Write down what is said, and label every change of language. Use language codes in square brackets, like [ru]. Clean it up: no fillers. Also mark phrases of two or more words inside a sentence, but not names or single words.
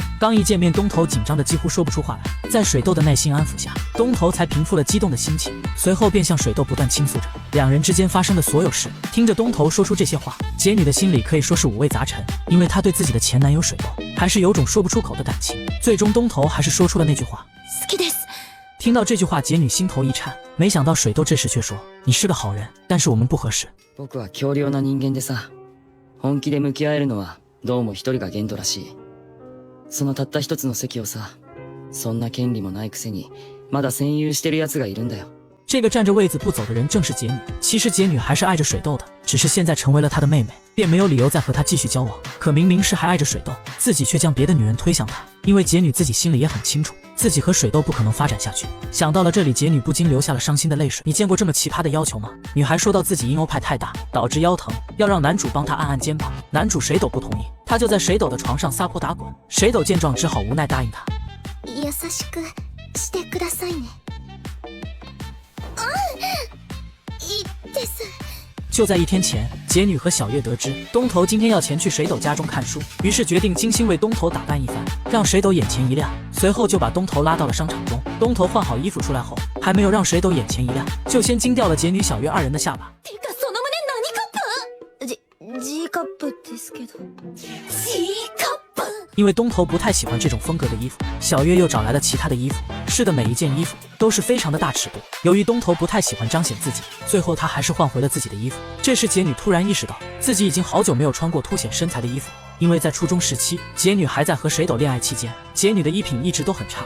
[zh] 刚一见面，东头紧张的几乎说不出话来，在水斗的耐心安抚下，东头才平复了激动的心情，随后便向水斗不断倾诉着两人之间发生的所有事。听着东头说出这些话，杰女的心里可以说是五味杂陈，因为她对自己的前男友水斗还是有种说不出口的感情。最终东头还是说出了那句话， [ja] 好きです。 [zh] 听到这句话，杰女心头一颤，没想到水斗这时却说，你是个好人，但是我们不合适。 [ja] 僕は強量な人間でさ、本気で向き合えるのはどうも一人が限度らしい。そのたった一つの席をさ、そんな権利もないくせにまだ占有してる奴がいるんだよ。 [zh] 这个占着位子不走的人正是杰女。其实杰女还是爱着水斗的，只是现在成为了他的妹妹，便没有理由再和他继续交往。可明明是还爱着水斗，自己却将别的女人推向他。因为杰女自己心里也很清楚，自己和水斗不可能发展下去。想到了这里，杰女不禁流下了伤心的泪水。你见过这么奇葩的要求吗？女孩说到自己阴欧派太大，导致腰疼，要让男主帮她按按肩膀。男主水斗不同意，他就在水斗的床上撒泼打滚。水斗见状只好无奈答应他。 [ja] 優しくしてくださいね。いいです。 [zh] 就在一天前，杰女和小月得知东头今天要前去水斗家中看书，于是决定精心为东头打扮一番，让水斗眼前一亮。随后就把东头拉到了商场中。东头换好衣服出来后，还没有让水斗眼前一亮，就先惊掉了杰女、小月二人的下巴。 [ja] てかその胸何カップ？Gカップですけど。Gカップ。 [zh] 因为东头不太喜欢这种风格的衣服，小月又找来了其他的衣服，试的每一件衣服都是非常的大尺度。由于东头不太喜欢彰显自己，最后他还是换回了自己的衣服。这时杰女突然意识到自己已经好久没有穿过凸显身材的衣服，因为在初中时期，杰女还在和水斗恋爱期间，杰女的衣品一直都很差。